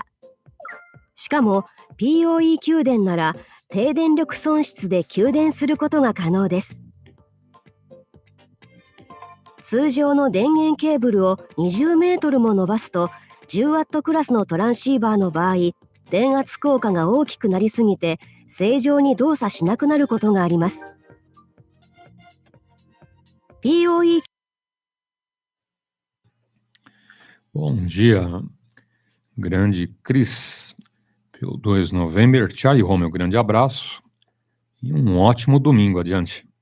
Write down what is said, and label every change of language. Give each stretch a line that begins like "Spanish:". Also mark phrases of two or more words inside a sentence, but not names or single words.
Japanese: しかも PoE 給電なら低電力損失で給電することが可能です。通常の電源ケーブルを20メートルも伸ばすと 10W クラスのトランシーバーの場合、電圧効果が大きくなりすぎて正常に動作しなくなることがあります。PoE
Portuguese: Bom dia, grande Cris, PY2 November, Charlie Romeo, grande abraço e ótimo domingo adiante.